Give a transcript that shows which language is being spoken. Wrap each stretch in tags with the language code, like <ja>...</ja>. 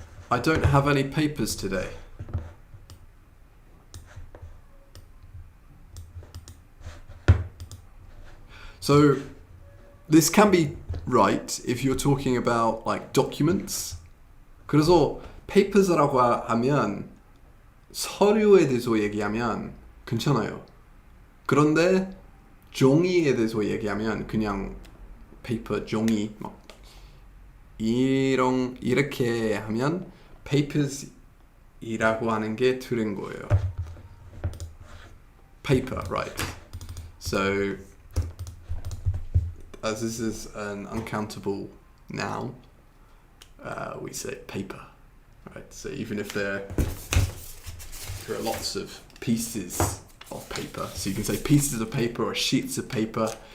<en>I don't have any papers today. So this can be right if you're talking about like documents.</en> <ko>그래서 papers라고 하면 서류에 대해서 얘기하면 괜찮아요. 그런데 종이에 대해서 얘기하면 그냥 paper, 종이 막 이렇게 하면 papers이라고 하는 게 틀린 거예요.</ko> <en>Paper, right. So as this is an uncountable noun, we say paper, right? So even if there are lots of pieces of paper, so you can say pieces of paper or sheets of paper.</en>